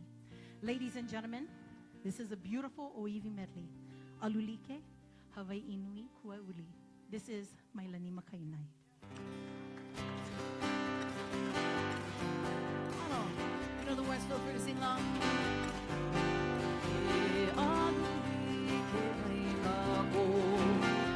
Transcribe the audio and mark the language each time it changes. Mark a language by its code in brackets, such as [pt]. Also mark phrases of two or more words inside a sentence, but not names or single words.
[en] Ladies and gentlemen, this is a beautiful Oiwi medley. Alulike, Hawaii Nui Kuauli. This is Mailani Makainai. Oh, you know the words, feel free to sing along. [haw] E alulike mai na ko.